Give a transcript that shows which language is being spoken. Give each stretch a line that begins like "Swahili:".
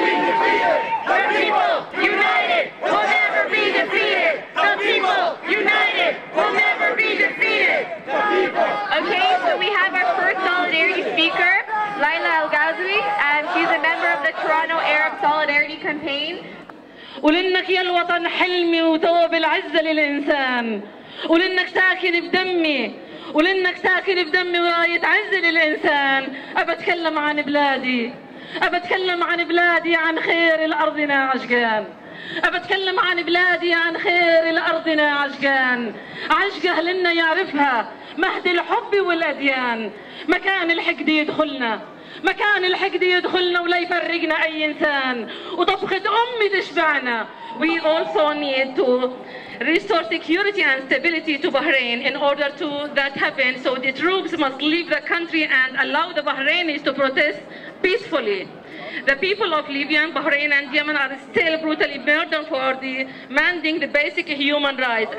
English: The people united will never be defeated. The people united will never be defeated. Okay, so we have our first solidarity speaker, Laila Al-Ghazwi, and she's a member of the Toronto Arab Solidarity Campaign.
Arabic: ولأنك يا الوطن حلمي وثوب العزة للإنسان، ولأنك ساكن بدمي، ولأنك ساكن بدمي وراية عزة للإنسان. أبتكلم عن بلادي، أبتكلم عن بلادي، عن خير لأرضنا عشقان. أبتكلم عن بلادي، عن خير لأرضنا عشقان. عشقة لنا يعرفها مهد الحب والأديان. مكان الحقد يدخلنا، مكان الحقد يدخلنا ولا يفرقنا أي إنسان. وطبخة أمي تشبعنا.
English: We also need to restore security and stability to Bahrain. In order to that happen, so the troops must leave the country and allow the Bahrainis to protest peacefully. The people of Libya, Bahrain and Yemen are still brutally murdered for demanding the basic human rights.